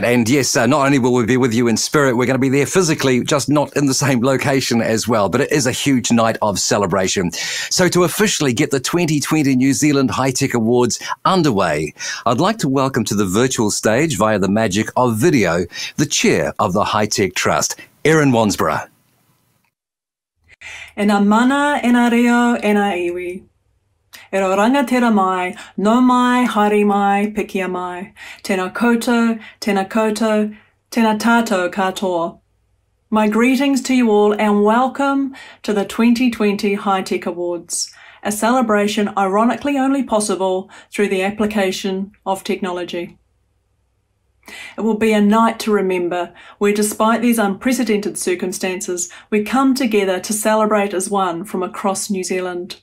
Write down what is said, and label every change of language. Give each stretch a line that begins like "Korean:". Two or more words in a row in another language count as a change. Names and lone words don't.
English: And yes, not only will we be with you in spirit, we're going to be there physically, just not in the same location as well. But it is a huge night of celebration. So to officially get the 2020 New Zealand High Tech Awards underway, I'd like to welcome to the virtual stage via the magic of video, the chair of the High Tech Trust, Erin Wansborough.
Māori: E nā mana, e nā reo, e nā iwi. E rau rangatira mai, no mai, haere mai, pikia mai. Tēnā koutou, tēnā koutou, tēnā tātou katoa.
English: My greetings to you all and welcome to the 2020 High Tech Awards, a celebration ironically only possible through the application of technology. It will be a night to remember, where despite these unprecedented circumstances, we come together to celebrate as one from across New Zealand.